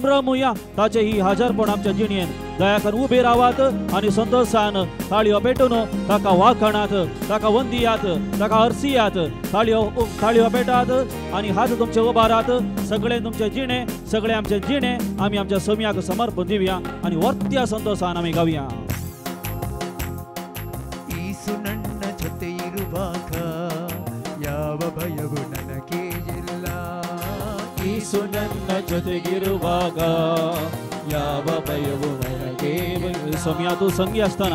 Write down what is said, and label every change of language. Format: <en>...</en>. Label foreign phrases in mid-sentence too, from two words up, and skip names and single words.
<kok>ताचे ही हजरपण आमच्या जिणयेंत दया करून उबे रावात आणि संतोषान ताळयो पेटून ताका वाखणात, ताका वंदियात, ताका हरसियात, ताळयो पेटात आणि हात तुमचे उबारात. सगळे तुमचे जिणे, सगळे आमचे जिणे आम्ही आमच्या सोम्याक समर्पण दिवया आणि वर्त्या संतोषान आम्ही गावया.</kok> <kn>ಯೇಸು ನನ್ನ ಜೊತೆ ಇರುವಾಗ ಯಾವ ಭಯವು ನನಗೆ ಇಲ್ಲ. ಯೇಸು ನನ್ನ ಜೊತೆಗಿರುವಾಗ ಯಾವ ಭಯವು ನನಗೆ ಇಲ್ಲ.</kn> <kok>ಸೌಮ್ಯ तू संगी असताना</kok>